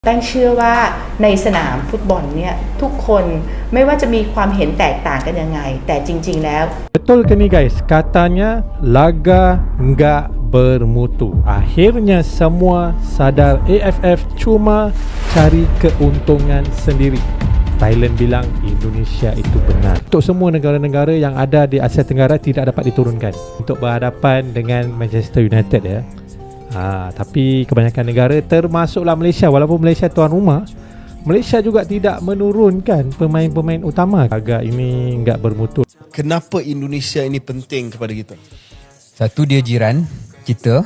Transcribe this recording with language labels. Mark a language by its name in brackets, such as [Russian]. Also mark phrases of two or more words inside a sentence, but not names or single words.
[Thai] ตั้งเชื่อว่าในสนามฟุตบอลเนี่ยทุกคนไม่ว่าจะมีความเห็นแตกต่างกันยังไงแต่จริงๆแล้ว [Malay] Betul ke ni guys? [Indonesian] Katanya laga enggak bermutu. Akhirnya semua sadar AFF cuma cari keuntungan sendiri. [Malay] Thailand bilang Indonesia itu benar. Untuk semua negara-negara yang ada di Asia Tenggara tidak dapat diturunkan untuk berhadapan dengan Manchester United ya. Tapi kebanyakan negara termasuklah Malaysia, walaupun Malaysia tuan rumah, Malaysia juga tidak menurunkan pemain-pemain utama. [Indonesian] Agak ini enggak bermutu. [Malay] Kenapa Indonesia ini penting kepada kita? Satu, dia jiran kita.